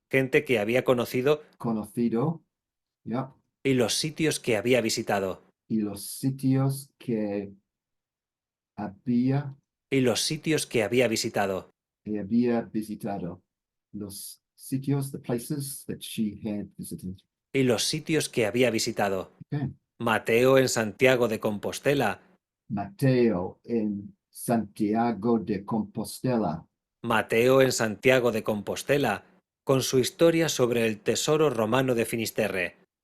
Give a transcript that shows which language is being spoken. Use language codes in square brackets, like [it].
[es] Gente que había conocido. Conocido. Yeah. Y los sitios que había visitado. Y los sitios que había. Y los sitios que había visitado. Que había visitado. Los sitios, [en] the places that she had visited. [es] Y los sitios que había visitado. [en] Okay. [es] Mateo en Santiago de Compostela. Mateo en Santiago de Compostela. Mateo en Santiago de Compostela, con su historia sobre el tesoro romano de Finisterre.